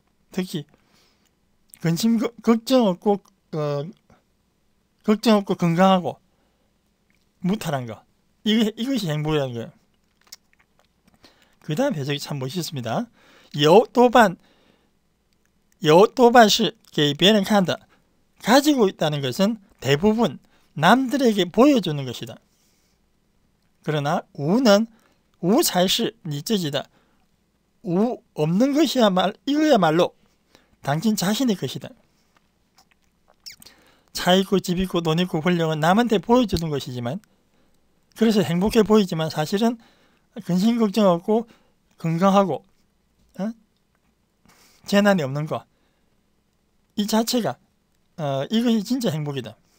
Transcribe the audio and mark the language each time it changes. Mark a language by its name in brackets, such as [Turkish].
[Korean] 특히 근심 걱정 없고 건강하고 무탈한 거. 이것이 행복이라는 거예요. 그 다음 해석이 참 멋있습니다. [Chinese] 有多半是给别人看的. [Korean] 가지고 있다는 것은 대부분 남들에게 보여주는 것이다. 그러나 우는 [Chinese] 无才是你自己的. [Korean] 우 없는 이거야말로 당신 자신의 것이다. 차 있고 집 있고 돈 있고 권력은 남한테 보여주는 것이지만, 그래서 행복해 보이지만 사실은 근심 걱정 없고 건강하고 재난이 없는 거, 이 자체가 이것이 진짜 행복이다.